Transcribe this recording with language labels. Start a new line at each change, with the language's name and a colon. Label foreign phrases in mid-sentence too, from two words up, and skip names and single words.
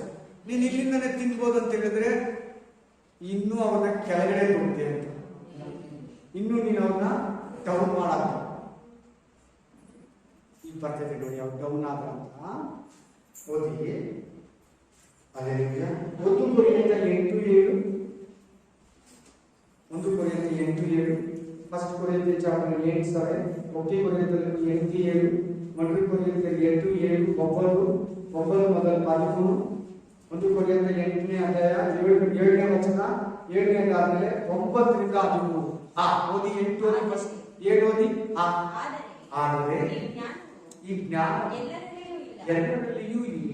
Kannada: ನೀನ್ ಇಲ್ಲಿಂದನೇ ತಿನ್ಬೋದು ಅಂತ ಹೇಳಿದ್ರೆ ಇನ್ನೂ ಅವನ್ನ ಕೆಳಗಡೆ ಕೊಡ್ತೀಯ ಅಂತ, ಇನ್ನೂ ನೀನು ಅವನ್ನ ಡೌನ್ ಮಾಡಲ್ಲ. ಈಗ ಬರ್ತೈತೆ ನೋಡಿ ಅವ್ರು ಡೌನ್ ಆದ್ರ ಅಂತ ಓದಿ. ಅದೇ 1 ಕೊರಿಂಥ 8:7.
Telugu: చాప్టర్ 8:7, 1 కొరింథీయులకు 8:7, మొదటి కొరింథీయులకు 8:7,
Kannada: ಒಬ್ಬರು ಮೊದಲ 13, 1 ಕೊರಿಂಥೀಯರು 8ನೇ ಅಧ್ಯಾಯ 7ನೇ ವಚನ, 7ನೇ ಆದ್ಮೇಲೆ 9ರಿಂದ 13. ಓದಿ 8 ಓದಿ ಫಸ್ಟ್ 7 ಓದಿ. ಆದರೆ ಈ ಜ್ಞಾನ ಎಲ್ಲರಲ್ಲಿಯೂ ಇಲ್ಲ.